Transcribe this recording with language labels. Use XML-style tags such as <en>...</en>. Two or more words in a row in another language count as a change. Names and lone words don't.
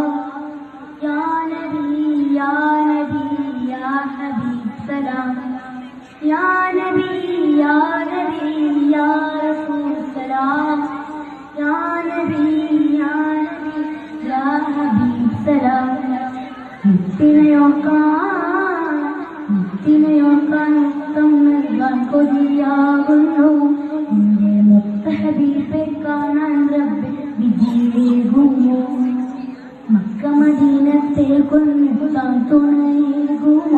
<ar>يا نبي، يا نبي، يا حبيب سلام. يا نبي، يا نبي، يا رسول سلام. يا نبي، يا نبي، يا حبيب سلام.</ar> <ml>മുത്തിനയോക്കാൻ മുത്തം നൽകാൻ കൊതിയാകുന്നു. നിന്റെ മുത്ത ഹബീബെ കാണാൻ റബ്ബെ വിധിയേകുമോ? മക്ക മദീനത്തെ കൊന്നെത്താൻ തുണയേകുമോ?</ml>